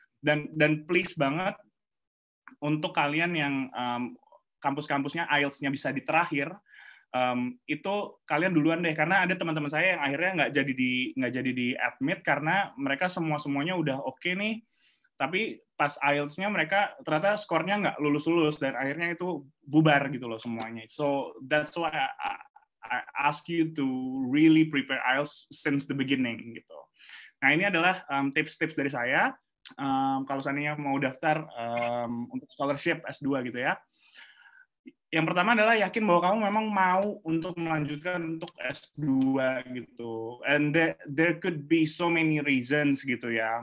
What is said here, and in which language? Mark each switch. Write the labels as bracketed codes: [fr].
[id] Dan please banget untuk kalian yang kampus-kampusnya IELTS-nya bisa di terakhir, itu kalian duluan deh, karena ada teman-teman saya yang akhirnya nggak jadi di admit karena mereka semuanya udah oke nih, tapi pas IELTS-nya mereka ternyata skornya nggak lulus dan akhirnya itu bubar gitu loh semuanya. [en] So that's why I ask you to really prepare IELTS since the beginning gitu. [id] Nah, ini adalah tips-tips dari saya kalau seandainya mau daftar untuk scholarship S2 gitu ya. Yang pertama adalah yakin bahwa kamu memang mau untuk melanjutkan untuk S2 gitu. [en] And there could be so many reasons gitu ya.